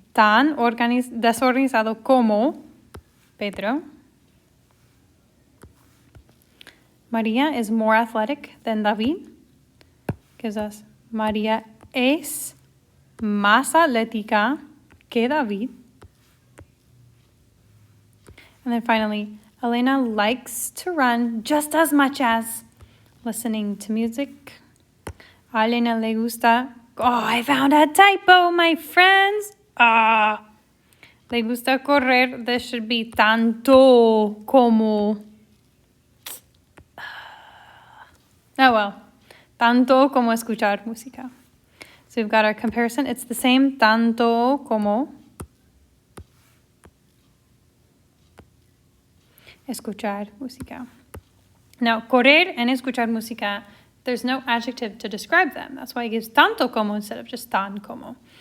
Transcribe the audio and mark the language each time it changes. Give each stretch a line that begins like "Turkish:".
Spanish: Tan desorganizado como Pedro.
English: Maria is more athletic than David. Gives us
Spanish: Maria es más atlética que David.
English: And then finally, Elena likes to run just as much as listening to music. A Elena le gusta, oh, I found a typo, my friends.
Spanish: Le gusta correr,
English: this should be
Spanish: tanto como.
English: Oh well,
Spanish: tanto como escuchar música.
English: So we've got our comparison. It's the same,
Spanish: tanto como escuchar música.
English: Now, correr and escuchar música, there's no adjective to describe them. That's why it gives tanto como instead of just tan como.